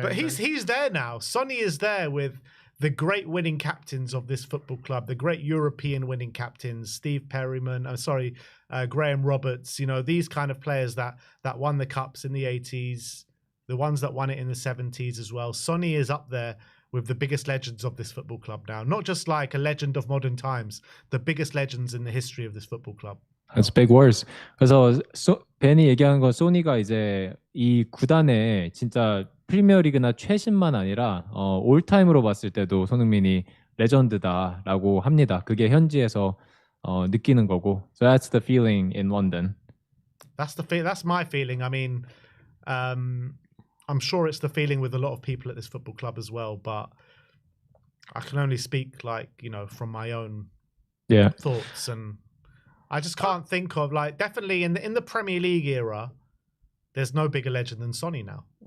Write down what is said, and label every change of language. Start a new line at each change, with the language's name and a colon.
English: But he's there now. Sonny is there with the great winning captains of this football club, the great European winning captains, Steve Perryman, Graham Roberts, you know, these kind of players that won the cups in the 80s, the ones that won it in the 70s as well. Sonny is up there with the biggest legends of this football club now. Not just like a legend of modern times, the biggest legends in the history of this football club. That's big words.
Korean: 그래서 벤이 얘기하는 건 소니가 이제 이 구단의 진짜 프리미어리그나 최신만 아니라 올타임으로 봤을 때도 손흥민이 레전드다라고 합니다. 그게 현지에서 느끼는 거고.
English: So that's the feeling in London. That's my feeling. I mean, I'm sure it's the feeling with a lot of people at this football club as well, but I can only speak like, you know, from my own thoughts, and I just can't think of like, definitely in the Premier League era, there's no bigger legend than Sonny now.